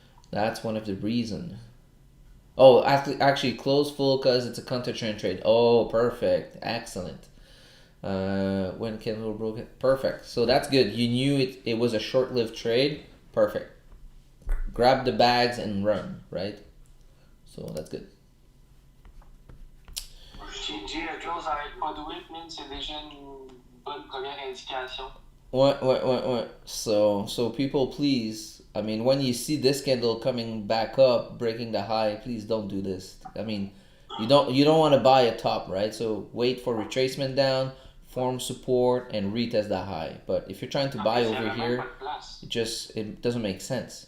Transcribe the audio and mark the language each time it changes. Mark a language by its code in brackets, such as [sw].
[en] That's one of the reason. Oh, actually close full because it's a counter trend trade. Oh, perfect. Excellent. When candle broke it. Perfect. So that's good. You knew it was a short-lived trade. Perfect. Grab the bags and run, right? So that's good. [fr] GG, le close avec pas de whip, man, c'est déjà une bonne première indication. [en] What? So people, please. I mean, when you see this candle coming back up, breaking the high, please don't do this. I mean, you don't want to buy a top, right? So wait for retracement down, form support, and retest the high. But if you're trying to buy over here, it doesn't make sense.